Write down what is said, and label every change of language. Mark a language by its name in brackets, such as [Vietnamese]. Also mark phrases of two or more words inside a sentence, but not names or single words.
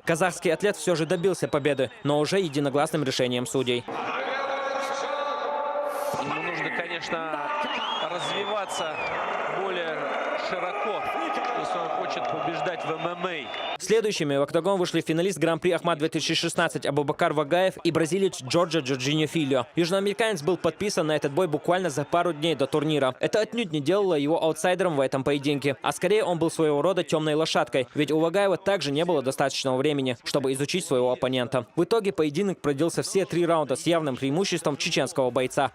[Russian] Казахский атлет все же добился победы, но уже единогласным решением судей. Ему нужно, конечно, развиваться более широко, если он хочет побеждать в ММА. Следующими в октагон вышли финалист Гран-при Ахмат 2016 Абубакар Вагаев и бразилец Джорджо Джорджиньо Фильо. Южноамериканец был подписан на этот бой буквально за пару дней до турнира. Это отнюдь не делало его аутсайдером в этом поединке, а скорее он был своего рода темной лошадкой, ведь у Вагаева также не было достаточного времени, чтобы изучить своего оппонента. В итоге поединок продлился все 3 раунда с явным преимуществом чеченского бойца.